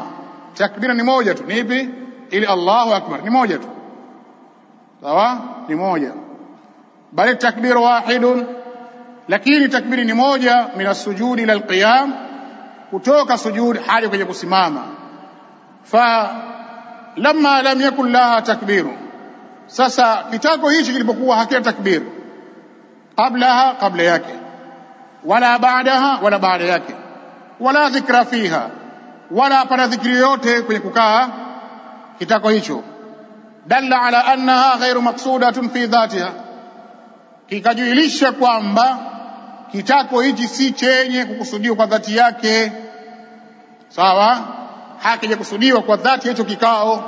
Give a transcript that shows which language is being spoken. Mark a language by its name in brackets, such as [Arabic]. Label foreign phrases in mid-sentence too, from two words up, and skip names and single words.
[Swahili] Takbira ni moja tu, ni ipi? Ili [Arabic] الله أكبر [Swahili] ni moja tu, sawa, ni moja. [Arabic] بل تكبير واحد, [Swahili] lakini takbiri ni moja, [Arabic] من السجود إلى القيام, [Swahili] kutoka sujud hadi kwenye kusimama. [Arabic] فلما لم يكن لها تكبير, [Swahili] sasa kitako hichi kilipokuwa hakina takbir, qabla yake, [Arabic] ولا بعدها, [Swahili] wala baada yake, [Arabic] ولا ذكر فيها, [Swahili] wala pana dhikri yote kwenye kukaa kitako hicho, [Arabic] دل على أنها غير مقصودة في ذاتها, [Swahili] kikajuilisha kwamba kitako hichi si chenye kukusudiwa kwa dhati yake, sawa, hakija kusudiwa kwa dhati hicho kikao.